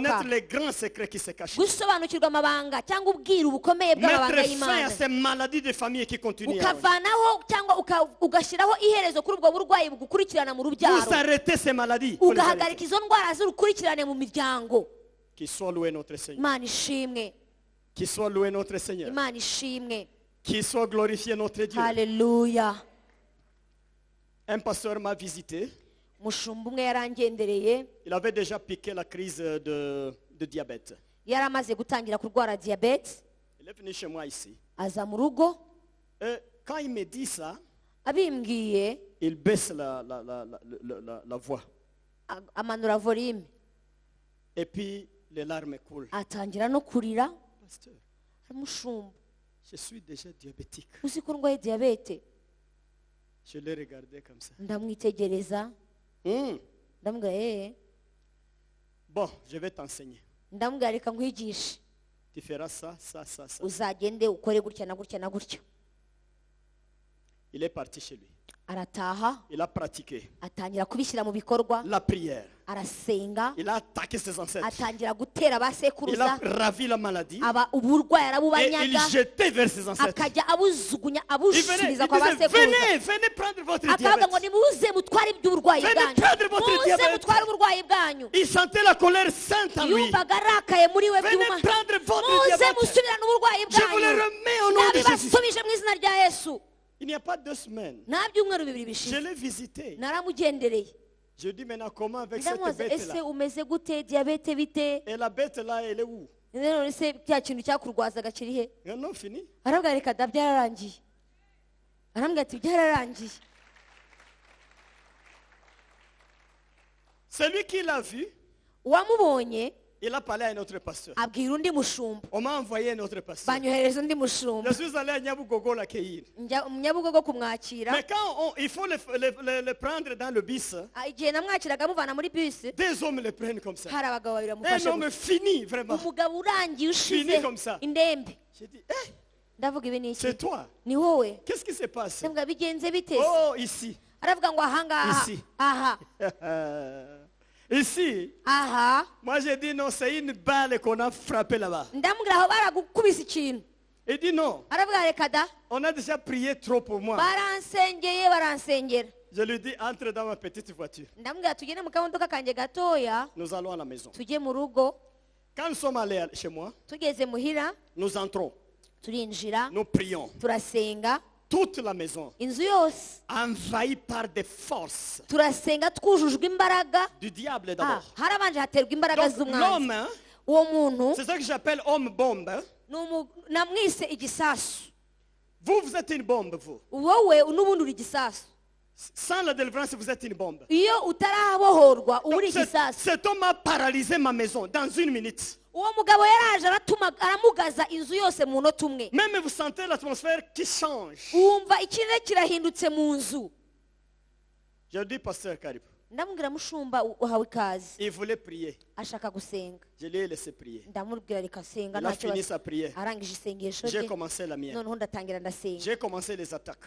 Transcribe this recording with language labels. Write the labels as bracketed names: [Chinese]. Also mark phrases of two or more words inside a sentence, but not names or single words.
[French] Connaître les grands secrets qui se cachent. [Kinyarwanda] gusobanukirwa amabanga cyangwa ubwiru bukomeye bw'amabanga [French] Mettre fin à [Kinyarwanda] y'Imana [French] ces maladies de famille qui continuent. [Kinyarwanda] ukavanaho cyangwa ugashyiraho iherezo kuri ubwo burwayi bugukurikirana mu [French] Vous [Kinyarwanda] rubyaro [French] arrêtez ces maladies. Vous les [Kinyarwanda] ugahagarika [French] arrêtez. [Kinyarwanda] izo ndwara z'urukurikirane mu miryango. [French] Qu'il soit loué notre Seigneur. [Kinyarwanda] Imana ishimwe, [French] Qu'il soit loué notre Seigneur. [Kinyarwanda] Imana ishimwe, [French] Qu'il soit glorifié notre Dieu. [Kinyarwanda] haleluya. [French] Un pasteur m'a visité. [Kinyarwanda] Umushumba umwe yarangendereye, [French] Il avait déjà piqué la crise de diabète. [Kinyarwanda] yari amaze gutangira kurwara diyabete, [French] Il est venu chez moi ici. [Kinyarwanda] aza mu rugo [French] Et quand il me dit ça, [Kinyarwanda] abimbwiye [French] il baisse la voix. [Kinyarwanda] amanura volume [French] Et puis les larmes coulent. [Kinyarwanda] atangira no kurira. [French] Pasteur, [Kinyarwanda] Umushumba, [French] je suis déjà diabétique. [Kinyarwanda] uzi ko ndwaye diyabete? [French] Je l'ai regardé comme ça. [Kinyarwanda] Ndamwitegereza ndamubwira [French] Bon, je vais t'enseigner. [Kinyarwanda] ndamubwira reka nkwigishe, [French] Tu feras ça, ça, ça, ça. [Kinyarwanda] uzagende ukore gutya na gutya na gutya. [French] Il est parti chez lui. [Kinyarwanda] Arataha [French] Il a pratiqué [Kinyarwanda] atangira kubishyira mu bikorwa, [French] la prière. [Kinyarwanda] arasenga, [French] Il a attaqué ses ancêtres. [Kinyarwanda] atangira gutera [French] Il a [Kinyarwanda] abasekuruza, [French] ravi la maladie. [Kinyarwanda] uburwayi [French] Et il [Kinyarwanda] arabubanyaga, [French] jetait vers ses ancêtres. [Kinyarwanda] akajya abujugunya [French] Il venait, il [Kinyarwanda] abushiriza kwa [French] disait, [Kinyarwanda] basekuruza, [French] venez, venez prendre votre [Kinyarwanda] akavuga ngo [French] diabète. [Kinyarwanda] nimuze mutware iby'uburwayi [French] Venez [Kinyarwanda] bwanyu, [French] prendre votre [Kinyarwanda] muze [French] diabète. [Kinyarwanda] mutware uburwayi bwanyu. [French] Il sentait la colère sainte en lui. [Kinyarwanda] Yumvaga arakaye muri we [French] Venez [Kinyarwanda] byuma, [French] prendre votre [Kinyarwanda] muze [French] diabète. [Kinyarwanda] musubirane uburwayi [French] Je vous le [Kinyarwanda] bwanyu. [French] remets au nom de Jésus. [Kinyarwanda] Nabibasubije mu izina rya Yesu. [French] Il n'y a pas 2 semaines. [Kinyarwanda] Nta byumweru bibiri [French] Je [Kinyarwanda] bishize [French] l'ai visité. [Kinyarwanda] naramugendereye, [French] Je dis maintenant comment avec cette [Kinyarwanda] ndamubaza ese [French] bête-là. [Kinyarwanda] umeze gute, diyabete bite? [French] Et la bête-là, elle est où? [Kinyarwanda] none se cya kintu cyakurwazaga kiri he? [French] Et non, fini. [Kinyarwanda] arabwira reka da byararangiye. Arambwira ati byararangiye. [French] Celui qui l'a vu, [Kinyarwanda] Uwamubonye [French] il a parlé à un autre pasteur. [Kinyarwanda] abwira undi mushumba, [French] On m'a envoyé un autre pasteur. [Kinyarwanda] banyohereza undi mushumba, [French] Je suis allé à Nyabugogo l'accueillir. [Kinyarwanda] njya mu Nyabugogo kumwakira. [French] Mais quand il faut le prendre dans le bus, [Kinyarwanda] Igihe namwakiraga amuvana muri bisi, [French] 2 hommes le prennent comme ça. [Kinyarwanda] hari abagabo babiri [French] Un [Kinyarwanda] bamufashe [French] homme [Kinyarwanda] gutya. [French] fini, vraiment. [Kinyarwanda] Umugabo urangiye [French] Fini [Kinyarwanda] ushize [French] comme ça. [Kinyarwanda] indembe. [French] J'ai dit, eh, [Kinyarwanda] Ndavuga ibi ni iki? [French] c'est toi. [Kinyarwanda] Ni wowe? [French] Qu'est-ce qui se passe? [Kinyarwanda] Ndavuga bigenze bite? [French] Oh, ici. [Kinyarwanda] Aravuga ngo ahangaha, [French] Ici. [Kinyarwanda] aha, [French] Ici. [Kinyarwanda] aha. [French] Moi, j'ai dit non, c'est une balle qu'on a frappée là-bas. [Kinyarwanda] Ndamubwira aho baragukubise ikintu. [French] Il dit non, [Kinyarwanda] Aravuga reka da, [French] on a déjà prié trop pour moi. [Kinyarwanda] baransengera. [French] Je lui dis, entre dans ma petite voiture. [Kinyarwanda] Ndamubwira tugende mu kamodoka kanjye gatoya [French] Nous allons à la maison. [Kinyarwanda] tujye mu rugo. [French] Quand nous sommes allés chez moi, [Kinyarwanda] Tugeze muhira [French] nous entrons, [Kinyarwanda] turinjira [French] nous prions. [Kinyarwanda] turasenga, [French] Toute la maison [Kinyarwanda] inzu yose [French] envahie par des forces [Kinyarwanda] turasenga twujujwe imbaraga. [French] du diable Ah, d'abord. [Kinyarwanda] harabanje haterwa imbaraga [French] Donc [Kinyarwanda] z'umwanzi. [French] l'homme, hein, [Kinyarwanda] Uwo muntu [French] c'est ça que j'appelle homme bombe. Hein. [Kinyarwanda] namwise igisasu. [French] Vous êtes une bombe, vous. [Kinyarwanda] Wowe n'ubundi uri igisasu. [French] Sans la délivrance, vous êtes une bombe. [Kinyarwanda] Iyo utarabohorwa uba [French] Donc, [Kinyarwanda] uri igisasu. [French] cet homme a paralysé ma maison dans 1 minute. [Kinyarwanda] Uwo mugabo yaraje aramugaza inzu yose mu munota umwe. [French] Même vous sentez l'atmosphère qui change. [Kinyarwanda] Wumva ikirere kirahindutse mu nzu. [French] Je dis, pasteur Karib, [Kinyarwanda] Ndamubwira mushumba uhawe ikaze, [French] il voulait prier. [Kinyarwanda] ashaka gusenga. [French] Je lui ai laissé prier. [Kinyarwanda] Ndamubwira reka senga [French] Il a [Kinyarwanda] ntacyo [French] fini [Kinyarwanda] basi. [French] sa prière. [Kinyarwanda] Arangije isengesho [French] J'ai [Kinyarwanda] rye, [French] commencé la mienne. [Kinyarwanda] noneho ndatangira ndasenga. [French] J'ai commencé les attaques.